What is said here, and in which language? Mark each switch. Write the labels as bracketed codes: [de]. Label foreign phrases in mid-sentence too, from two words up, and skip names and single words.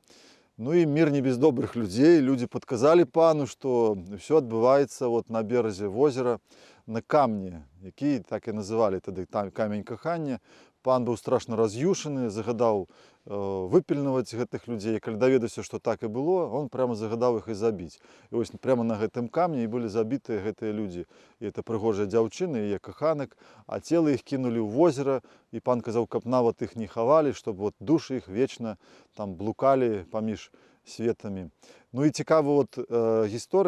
[be] І мір не без добрых людзей. Людзі падказалі пану, што ўсё адбываецца на беразе возера на камні, які так і называлі тады камень кахання. Пан быў страшна раз'юшаны, загадаў выпільнаваць гэтых людзей. Калі даведаўся, што так і было, [ru] он прямо [be] загадаў іх і забіць. І вось прямо на гэтым камні і былі забітыя гэтыя людзі. І это прыгожая дзяўчына, яе каханак, а целы іх кінулі ў возера, і пан казаў, каб нават іх не хавалі, щоб душы іх вечна там блукалі паміж светамі. І цікава гісторыя.